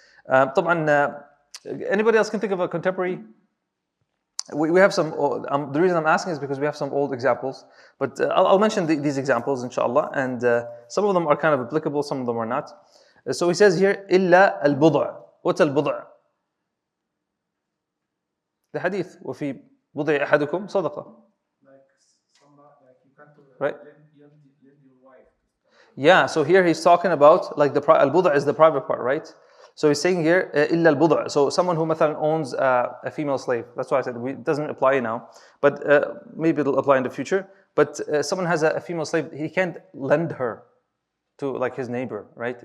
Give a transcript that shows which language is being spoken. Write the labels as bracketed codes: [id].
[ar] طبعا [en] anybody else can think of a contemporary? We have some. The reason I'm asking is because we have some old examples, but I'll mention these examples inshallah, and some of them are kind of applicable, some of them are not. So he says here إلا البضع. What's البضع? The hadith, [ar] وفي بضع أحدكم صدقة. [en] Like you can't right? lend your wife. Yeah, so here he's talking about like al-budha is the private part, right? So he's saying here إلا البضع. So someone who [ar] مثلا [en] owns a female slave. That's why I said it doesn't apply now, but maybe it'll apply in the future. But someone has a female slave, he can't lend her to like his neighbor, right?